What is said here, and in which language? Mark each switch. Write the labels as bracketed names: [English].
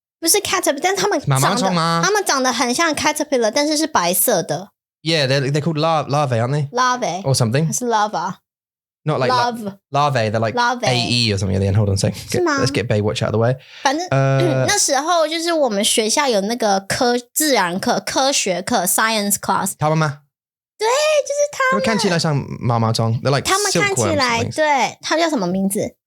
[Chinese] 不是 caterpillar， 但他们长得很像 caterpillar， 但是是白色的。 [English] Yeah, they're called larvae, aren't they? Larvae or something. [Chinese] 还是 lava? [English] Not like larvae. They're like AE or something at the end. Hold on a second. Let's get Baywatch out of the way. [Chinese] 反正那时候就是我们学校有那个自然课、科学课 （science class）。他们吗？对，就是他们。看起来像毛毛虫。 [English] They're like [Chinese] 他们看起来，对，他叫什么名字